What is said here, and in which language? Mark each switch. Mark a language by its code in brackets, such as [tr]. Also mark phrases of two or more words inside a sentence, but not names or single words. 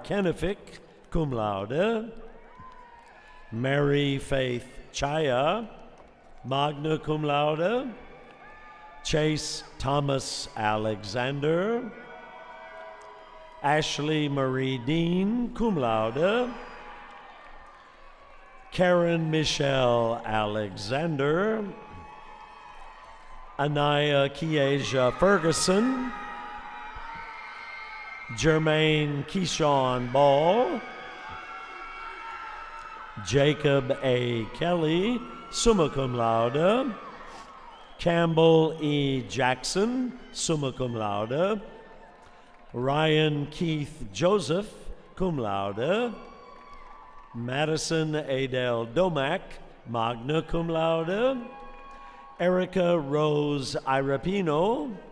[la] Kenefick, cum laude, [en] Mary Faith Chaya, [la] magna cum laude, [en] Chase Thomas Alexander, Ashley Marie Dean, [la] cum laude, [en] Karen Michelle Alexander, Anaya Kiesia Ferguson, Jermaine Keyshawn Ball, Jacob A. Kelly, [la] summa cum laude, Campbell E. Jackson, summa cum laude, [en] Ryan Keith Joseph, [la] cum laude, [en] Madison Adele Domack, [la] magna cum laude, [en] Erica Rose Irapino,